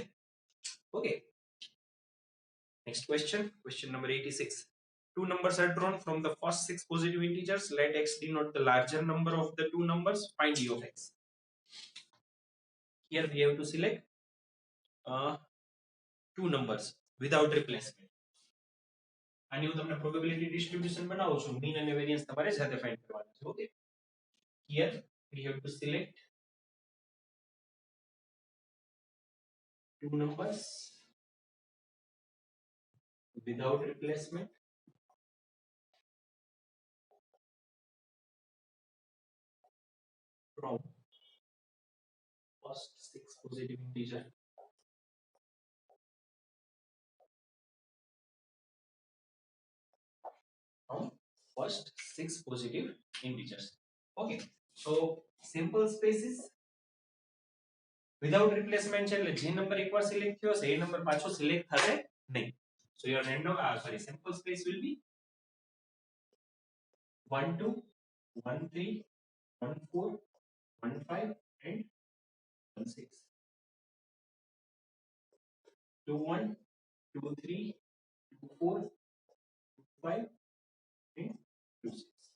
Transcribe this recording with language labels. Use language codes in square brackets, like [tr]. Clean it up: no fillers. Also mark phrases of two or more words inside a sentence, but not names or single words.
[en] Okay. Next question. Question number 86. Two numbers are drawn from the first 6 positive integers. Let x denote the larger number of the two numbers. Find E of x. Here we have to select two numbers without replacement. [gu] આની હું તમને [en] probability distribution [gu] બનાવું છું, મીન અને વેરિયન્સ તમારે જાતે ફાઇન્ડ કરવાના છે. [en] ઓકે, here we have to select two numbers without replacement from first 6 positive integer. From first 6 positive integers. Okay, so simple spaces without replacement [gu] છે એટલે જે નંબર એકવાર સિલેક્ટ થયો છે એ નંબર પાછો સિલેક્ટ થશે નહીં. [en] So your random simple space will be 1 2 1 3 1 4 1 5 and 1 6. 2 1 2 3 2 4 2 5 and 2 6.